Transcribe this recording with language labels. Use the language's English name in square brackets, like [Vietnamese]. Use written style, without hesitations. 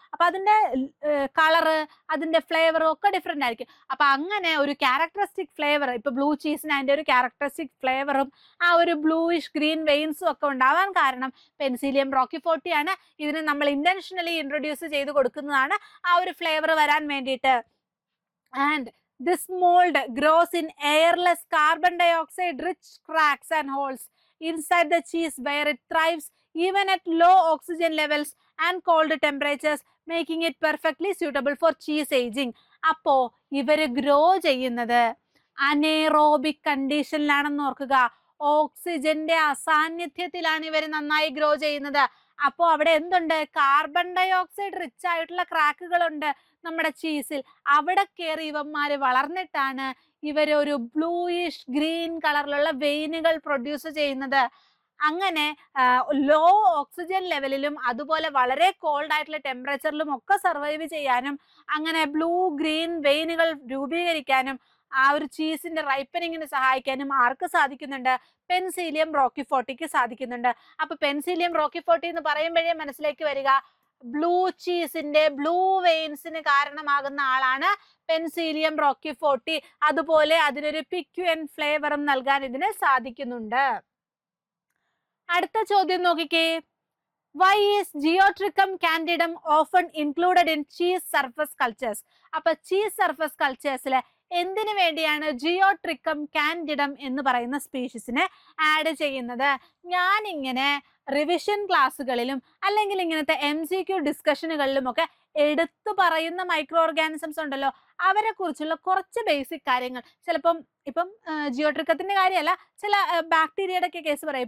[Malayalam] അപ്പൊ അതിന്റെ കളറ്, അതിന്റെ ഫ്ലേവറും ഒക്കെ ഡിഫറെന്റ് ആയിരിക്കും. അപ്പൊ അങ്ങനെ ഒരു ക്യാരക്ടറിസ്റ്റിക് ഫ്ലേവർ, ഇപ്പൊ ബ്ലൂ ചീസിന് അതിന്റെ ഒരു ക്യാരക്ടറിസ്റ്റിക് ഫ്ലേവറും ആ ഒരു ബ്ലൂയിഷ് ഗ്രീൻ വെയിൻസും ഒക്കെ ഉണ്ടാവാൻ കാരണം പെൻസിലിയം റോക്കിഫോർട്ടി ആണ്. ഇതിന് നമ്മൾ ഇന്റൻഷനലി ഇൻട്രൊഡ്യൂസ് ചെയ്ത് കൊടുക്കുന്നതാണ് ആ ഒരു ഫ്ലേവർ വരാൻ വേണ്ടിയിട്ട്. [English] And this mold grows in airless carbon dioxide rich cracks and holes inside the cheese where it thrives even at low oxygen levels and cold temperatures, making it perfectly suitable for cheese aging. [Malayalam] അപ്പോ ഇവര് grow ചെയ്യുന്നത് anaerobic കണ്ടീഷനിലാണെന്ന് ഓർക്കുക. ഓക്സിജന്റെ അസാന്നിധ്യത്തിലാണ് ഇവർ നന്നായി grow ചെയ്യുന്നത്. അപ്പോ അവിടെ എന്തുണ്ട്? കാർബൺ ഡൈ ഓക്സൈഡ് റിച്ച് ആയിട്ടുള്ള ക്രാക്കുകളുണ്ട് നമ്മുടെ ചീസിൽ. അവിടെ കയറി ഇവന്മാര് വളർന്നിട്ടാണ് ഇവരൊരു ബ്ലൂയിഷ് ഗ്രീൻ കളറിലുള്ള വെയിനുകൾ പ്രൊഡ്യൂസ് ചെയ്യുന്നത്. അങ്ങനെ ലോ ഓക്സിജൻ ലെവലിലും അതുപോലെ വളരെ കോൾഡ് ആയിട്ടുള്ള ടെമ്പറേച്ചറിലും ഒക്കെ സർവൈവ് ചെയ്യാനും അങ്ങനെ ബ്ലൂ ഗ്രീൻ വെയിനുകൾ രൂപീകരിക്കാനും ആ ഒരു ചീസിന്റെ റൈപ്പനിങ്ങിന് സഹായിക്കാനും ആർക്ക് സാധിക്കുന്നുണ്ട്? പെൻസിലിയം റോക്കിഫോർട്ടിക്ക് സാധിക്കുന്നുണ്ട്. അപ്പൊ പെൻസിലിയം റോക്കിഫോർട്ടി എന്ന് പറയുമ്പോഴേ മനസ്സിലേക്ക് വരിക ബ്ലൂ ചീസിന്റെ ബ്ലൂ വെയിൻസിന് കാരണമാകുന്ന ആളാണ് പെൻസിലിയം റോക്കിഫോർട്ടി. അതുപോലെ അതിനൊരു പിക്വൻ ഫ്ലേവറും നൽകാൻ ഇതിന് സാധിക്കുന്നുണ്ട്. അടുത്ത ചോദ്യം നോക്കിക്കേ. [English] Why is Geotrichum candidum often included in cheese surface cultures? [Malayalam] അപ്പൊ ചീസ് സർഫസ് കൾച്ചേഴ്സിൽ എന്തിനു വേണ്ടിയാണ് ജിയോട്രിക്കം കാൻഡിഡം എന്ന് പറയുന്ന സ്പീഷീസിനെ ആഡ് ചെയ്യുന്നത്? ഞാനിങ്ങനെ റിവിഷൻ ക്ലാസ്സുകളിലും അല്ലെങ്കിൽ ഇങ്ങനത്തെ MCQ ഡിസ്കഷനുകളിലും ഒക്കെ എടുത്തു പറയുന്ന മൈക്രോ ഓർഗാനിസംസ് ഉണ്ടല്ലോ, അവരെ കുറിച്ചുള്ള കുറച്ച് ബേസിക് കാര്യങ്ങൾ, ചിലപ്പം ഇപ്പം ജിയോട്രിക്കത്തിന്റെ കാര്യമല്ല, ചില ബാക്ടീരിയയുടെ ഒക്കെ കേസ് പറയും.